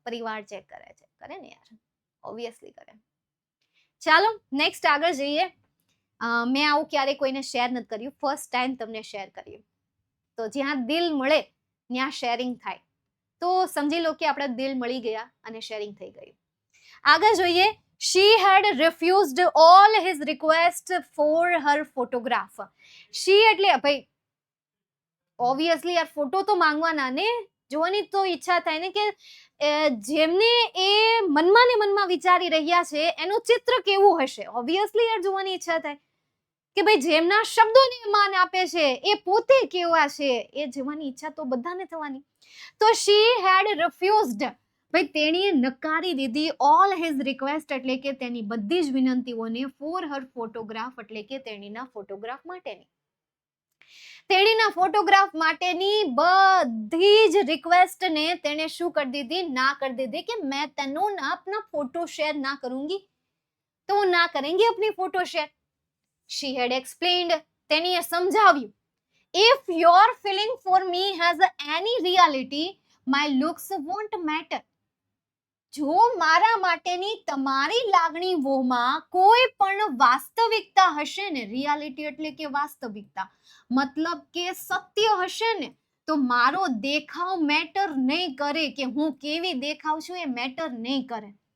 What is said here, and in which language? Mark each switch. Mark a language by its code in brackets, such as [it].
[gu] પરિવાર ચેક કરે છે, કરે ને યાર, ઓબ્વિયસલી કરે. ચાલો નેક્સ્ટ આગળ જઈએ. મેં આવું ક્યારે કોઈને શેર નથી કર્યું, ફર્સ્ટ ટાઈમ તમને શેર કર્યું. તો જ્યાં દિલ મળે ત્યાં શેરિંગ થાય, તો સમજી લો કે આપણા દિલ મળી ગયા અને શેરિંગ થઈ ગયું. આગળ જોઈએ. [en] She had refused all his requests for her photograph. [gu] She એટલે ભાઈ ઓબ્વિયસલી યાર ફોટો તો માંગવાના ને, જોવાની તો ઈચ્છા થાય ને કે જેમને એ મનમાં ને મનમાં વિચારી રહ્યા છે એનું ચિત્ર કેવું હશે. ઓબ્વિયસલી યાર જોવાની ઈચ્છા થાય કે ભાઈ જેમના શબ્દોને માન આપે છે એ પોતે કેવા છે, એ જોવાની ઈચ્છા તો બધાને થવાની. તો [en] she had refused, [gu] ભાઈ તેણીએ નકારી દીધી [en] all his request [gu] એટલે કે તેની બધી જ વિનંતીઓને, [en] for her photograph [gu] એટલે કે તેણીના ફોટોગ્રાફ માટેની. તેણીના ફોટોગ્રાફ માટેની બધી જ રિક્વેસ્ટ ને તેને શું કરી દીધી? ના કરી દીધી કે [hi] मैं तेनू ना अपना फोटो शेयर ना करूंगी, तो ना करेंगे अपनी photo share. [en] She had explained, [gu] તેણીએ સમજાવ્યું. [en] If your feeling for me has any reality, my looks won't matter. [gu] જો મારા માટેની તમારી લાગણીઓમાં કોઈ પણ વાસ્તવિકતા હશે ને, રિયાલિટી એટલે કે વાસ્તવિકતા, મતલબ કે સત્ય હશે ને, તો મારો દેખાવ મેટર નહીં કરે, કે હું કેવી દેખાવ છું એ મેટર નહીં કરે.